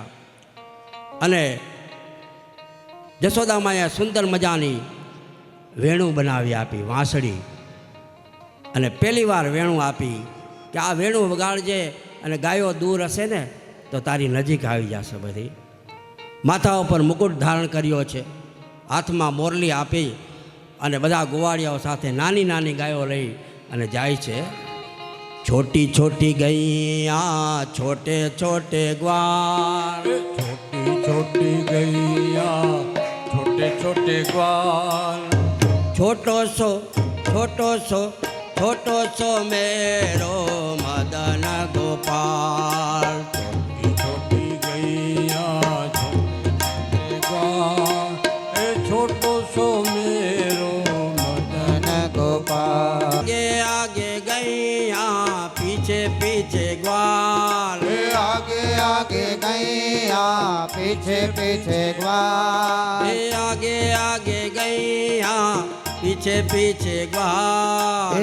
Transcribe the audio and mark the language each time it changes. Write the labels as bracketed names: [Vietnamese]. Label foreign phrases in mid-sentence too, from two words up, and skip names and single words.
[Gujarati] અને જશોદામાએ સુંદર મજાની વેણું બનાવી આપી, વાંસળી, અને પહેલી વાર વેણું આપી કે આ વેણું વગાડજે અને ગાયો દૂર હશે ને તો તારી નજીક આવી જશે બધી. માથા ઉપર મુકુટ ધારણ કર્યો છે, હાથમાં મોરલી આપી અને બધા ગોવાળિયાઓ સાથે નાની નાની ગાયો લઈ અને જાય છે. [Braj] छोटी छोटी गैया छोटे छोटे ग्वाल, छोटी छोटी गैया छोटे छोटे ग्वाल, छोटो सो मेरो मदन गोपाल. छोटी छोटी गैया छोटे ग्वाल, छोटो सो मेरो मदन गोपाल. आगे आगे गैया पीछे पीछे ग्वाल, आगे आगे गैया पीछे पीछे ग्वाल, आगे आगे गैया पीछे पीछे ग्वाल,